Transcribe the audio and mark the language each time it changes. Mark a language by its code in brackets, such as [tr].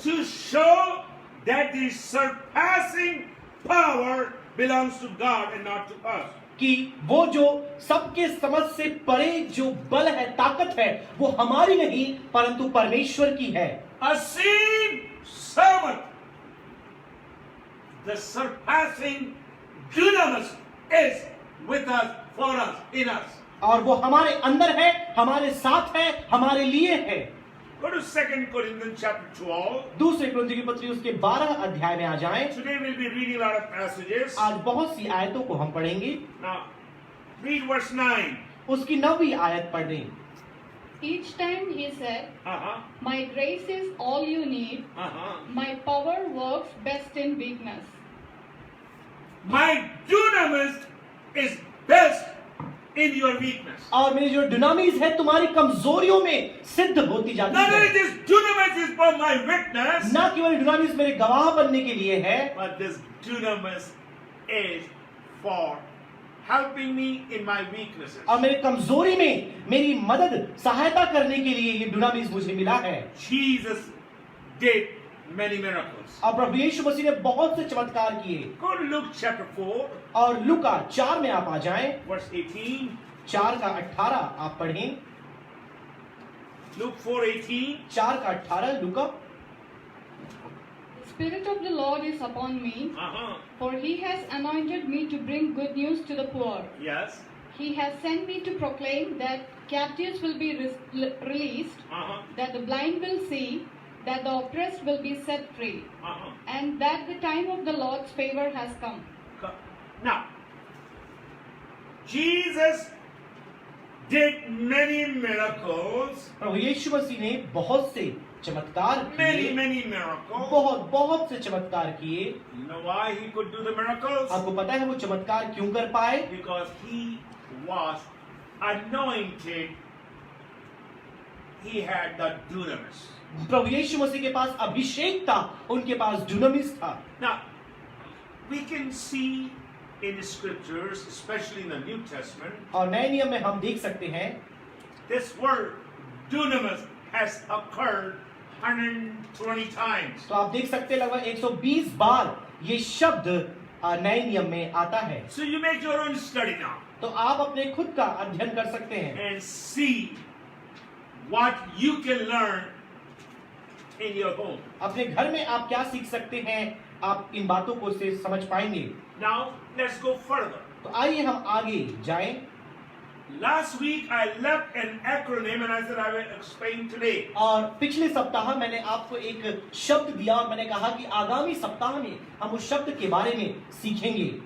[en] to show that the surpassing power belongs to God and not to us. [hi] कि वो जो सबके समझ से परे जो बल है, ताकत है, वो हमारी नहीं परंतु परमेश्वर की है। [en] A seed servant, the surpassing dunamis is with us, for us, in us. [hi] और वो हमारे अंदर है, हमारे साथ है, हमारे लिए है। [en] Go to 2 Corinthians chapter 12. [hi] दूसरे कुरिन्थियों की पत्री उसके 12 अध्याय में आ जाएं। [en] Today we'll be reading a lot of passages. [hi] आज बहुत सी आयतों को हम पढ़ेंगे। [en] Now, read verse 9. [hi] उसकी 9वीं आयत पढ़ लें। [en] Each time he said, Uh-huh. My grace is all you need. Uh-huh. My power works best in weakness. My dunamis is best in your weakness. [hi] और मेरी जो डुनामिस है तुम्हारी कमजोरियों में सिद्ध होती जाती [en] Not only [hi] है। [en] this dunamis is for my witness, [hi] ना केवल डुनामिस मेरे गवाह बनने के लिए है, [en] but this dunamis is for helping me in my weaknesses. [hi] और मेरी कमजोरी में मेरी मदद सहायता करने के लिए ये डुनामिस मुझे मिला है। [en] Jesus did many miracles. [hi] और प्रभु यीशु मसीह ने बहुत से चमत्कार किए। [en] Go to Luke chapter 4, [hi] और लूका 4 में आप आ जाएं, [en] verse 18. [hi] 4 का 18 आप पढ़ें। [en] Luke 4:18. [hi] 4 का 18 लूका। [en] The Spirit of the Lord is upon me, Uh-huh. for he has anointed me to bring good news to the poor. Yes. He has sent me to proclaim that captives will be released, Uh-huh. that the blind will see, that the oppressed will be set free, Uh-huh. and that the time of the Lord's favor has come. Now, Jesus did many miracles, [hi] प्रभु यीशु मसीह ने बहुत से चमत्कार किए, [en] many miracles. [hi] बहुत से चमत्कार किए। [en] You know why he could do the miracles? [hi] आपको पता है वो चमत्कार क्यों कर पाए? [en] Because he was anointed he had the dunamis. [hi] प्रभु यीशु मसीह के पास अभिषेक था, उनके पास दुनामिस था। [en] Now, we can see in the scriptures, especially in the New Testament, [hi] और नए नियम में हम देख सकते हैं [en] this word dunamis has occurred 120 times. [hi] तो आप देख सकते हैं लगभग 120 बार ये शब्द नए नियम में आता है। [en] So you make your own study now [hi] तो आप अपने खुद का अध्ययन कर सकते हैं [en] and see what you can learn in your home. [hi] अपने घर में आप क्या सीख सकते हैं, आप इन बातों को से समझ पाएंगे। [en] Now let's go further. [hi] तो आइए हम आगे जाएं। [en] Last week I left an acronym and I said I will explain today. [hi] और पिछले सप्ताह मैंने आपको एक शब्द दिया और मैंने कहा कि आगामी सप्ताह में हम उस शब्द के बारे में सीखेंगे।